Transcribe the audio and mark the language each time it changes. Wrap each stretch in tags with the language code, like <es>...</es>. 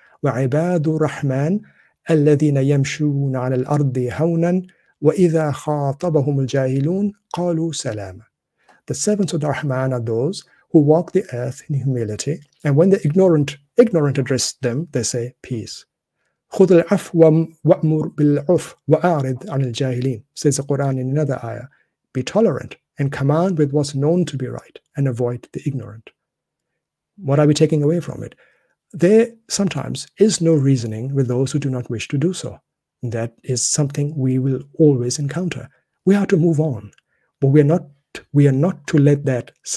<ar>وَعِبَادُ الرَّحْمَنِ الَّذِينَ يَمْشُونَ عَلَى الْأَرْضِ هَوْنًا وَإِذَا خَاطَبَهُمُ الْجَاهِلُونَ قَالُوا سَلَامًا.</ar> <en>The servants of the Rahman are those who walk the earth in humility, and when the ignorant address them, they say peace.</en> <ar>خُذُ الْعَفْوَ وَأْمُرْ بِالْعُرْفِ وَأَعْرِضْ عَنِ الْجَاهِلِينَ,</ar> <en>says the Quran in another ayah. Be tolerant and command with what's known to be right, and avoid the ignorant. What are we taking away from it? There sometimes is no reasoning with those who do not wish to do so. That is something we will always encounter. We are to move on, but we are not to let that.</en>